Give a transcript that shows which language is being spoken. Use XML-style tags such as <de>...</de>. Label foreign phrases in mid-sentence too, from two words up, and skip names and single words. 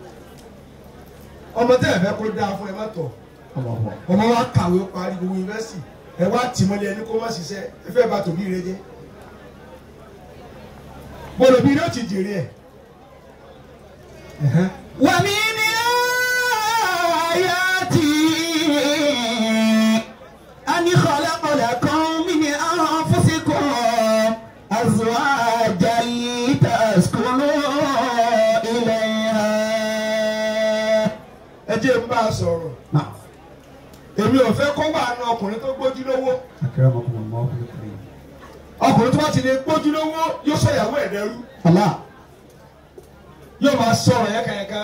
<yo>Ọmọ tẹ́ ẹ̀ fẹ́ kó dáa fún ẹ má tọ̀. Ọmọ wa kàwé parí gbogbo yunifásitì. Ẹ wá tìmọ́lẹ̀ ẹni kó má ṣiṣẹ́, ẹ fẹ́ bá tòbí rẹ jẹ́. Bọ̀dọ̀ bí yóò ti jèrè ẹ̀.</yo> <ar>ومن آياته أن خلق لكم من أنفسكم أزواجا لتسكنوا إليها.</ar> <yo>Ẹ jẹ́ n bá a sọ̀rọ̀. Èmi ò fẹ́ kó wà ní ọkùnrin tó gbójú lówó. Ọkùnrin tó bá ti lè gbójú lówó yóò sọ ìyàwó ẹ̀ dẹrú. Allah. Yóò máa sọ̀rọ̀ yẹ́kẹ̀yẹ́kẹ́.</yo>